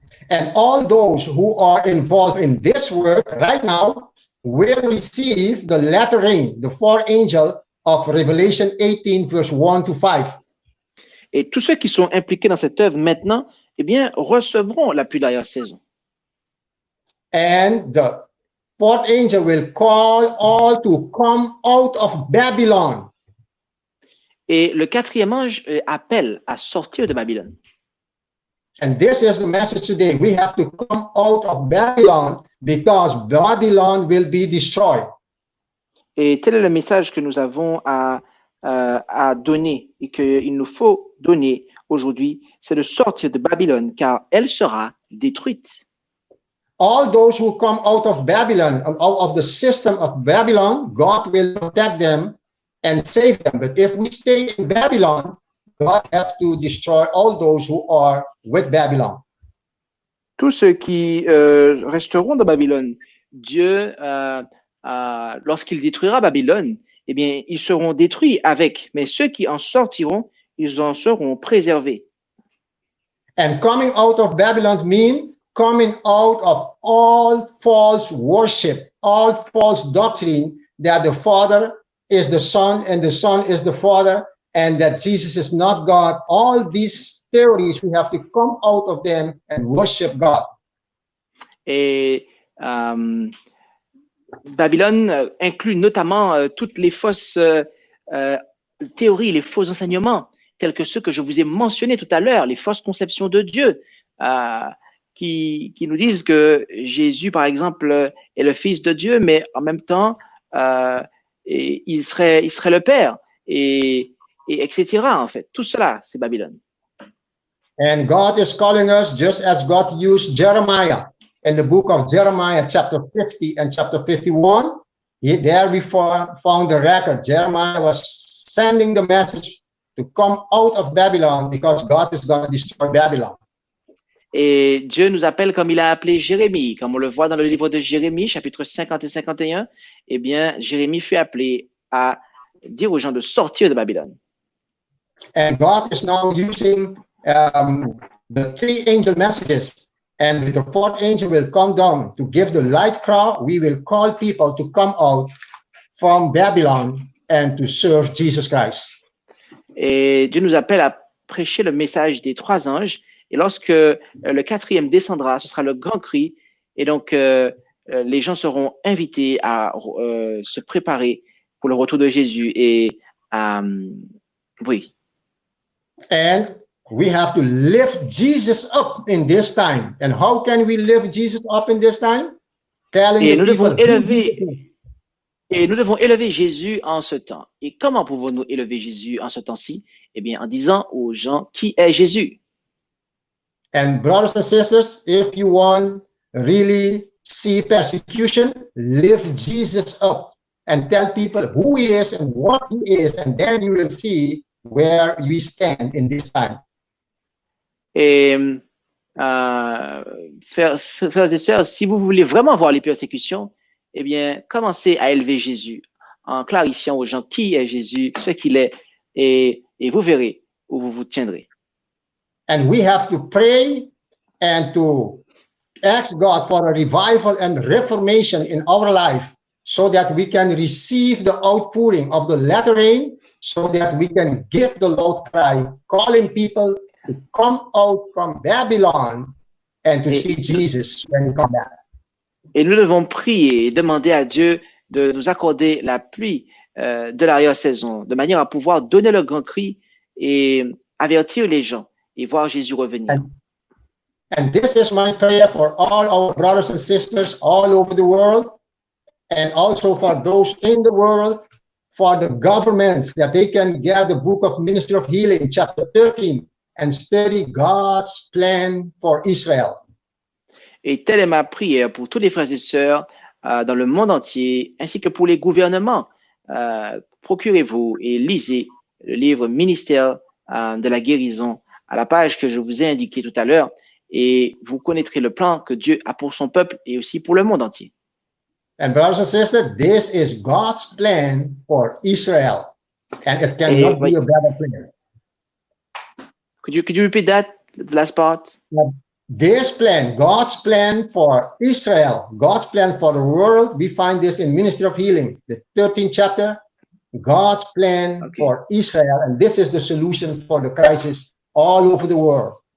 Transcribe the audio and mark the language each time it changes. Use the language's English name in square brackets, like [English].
[English] And all those who are involved in this work right now will receive the latter rain, the fourth angel of Revelation 18, verse 1 to 5. [French] Et tous ceux qui sont impliqués dans cette œuvre maintenant, eh bien, recevront la pluie d'arrière-saison. [English] And the fourth angel will call all to come out of Babylon. [French] Et le quatrième ange appelle à sortir de Babylone. [English] And this is the message today. We have to come out of Babylon because Babylon will be destroyed. [French] Et tel est le message que nous avons à donner et qu'il nous faut donner aujourd'hui, c'est de sortir de Babylone car elle sera détruite. [English] All those who come out of Babylon, out of the system of Babylon, God will protect them and save them. But if we stay in Babylon, God has to destroy all those who are with Babylon. [French] Tous ceux qui resteront dans Babylone, Dieu, lorsqu'il détruira Babylone, eh bien, ils seront détruits avec. Mais ceux qui en sortiront, ils en seront préservés. [English] And coming out of Babylon means coming out of all false worship, all false doctrine that the Father is the Son and the Son is the Father and that Jesus is not God. All these theories, we have to come out of them and worship God. [French] Et Babylone inclut notamment toutes les fausses théories, les faux enseignements, tels que ceux que je vous ai mentionnés tout à l'heure, les fausses conceptions de Dieu, qui nous disent que Jésus, par exemple, est le Fils de Dieu, mais en même temps, il serait le Père, et etc. En fait, tout cela, c'est Babylone. [English] And God is calling us just as God used Jeremiah in the book of Jeremiah, chapter 50 and chapter 51. There we found the record. Jeremiah was sending the message to come out of Babylon because God is going to destroy Babylon. [French] Et Dieu nous appelle comme il a appelé Jérémie, comme on le voit dans le livre de Jérémie, chapitre 50 et 51. Eh bien, Jérémie fut appelé à dire aux gens de sortir de Babylone. [English] And God is now using the three angel messages, and the fourth angel will come down to give the light crow. We will call people to come out from Babylon and to serve Jesus Christ. [French] Et Dieu nous appelle à prêcher le message des trois anges. Et lorsque le quatrième descendra, ce sera le grand cri. Et donc, les gens seront invités à se préparer pour le retour de Jésus. Et oui. [English] And we have to lift Jesus up in this time. And how can we lift Jesus up in this time? Telling [French] Et [English] the [French] nous devons [English] people. [French] nous devons élever Jésus en ce temps. Et comment pouvons-nous élever Jésus en ce temps-ci? Eh bien, en disant aux gens qui est Jésus. [English] And brothers and sisters, if you want really see persecution, lift Jesus up and tell people who he is and what he is, and then you will see where we stand in this time. [French] Et frères et sœurs, si vous voulez vraiment voir les persécutions, eh bien, commencez à élever Jésus en clarifiant aux gens qui est Jésus, ce qu'il est, et vous verrez où vous vous tiendrez. [English] And we have to pray and to ask God for a revival and reformation in our life so that we can receive the outpouring of the latter rain, so that we can give the loud cry, calling people to come out from Babylon and to see Jesus when he comes back. [French] Et nous devons prier et demander à Dieu de nous accorder la pluie de l'arrière-saison, de manière à pouvoir donner le grand cri et avertir les gens et voir Jésus revenir. [English] And this is my prayer for all our brothers and sisters all over the world, and also for those in the world, for the governments, that they can get the book of Ministry of Healing, chapter 13, and study God's plan for Israel. [French] Et telle est ma prière pour tous les frères et sœurs dans le monde entier, ainsi que pour les gouvernements. Procurez-vous et lisez le livre Ministère de la guérison à la page que je vous ai indiquée tout à l'heure, et vous connaîtrez le plan que Dieu a pour son peuple et aussi pour le monde entier. [English] And brothers and sisters, this is God's plan for Israel, and it cannot be a better plan. Could you repeat that, the last part? This plan, God's plan for Israel, God's plan for the world, we find this in Ministry of Healing, the 13th chapter, God's plan for Israel, and this is the solution for the crisis all over the world.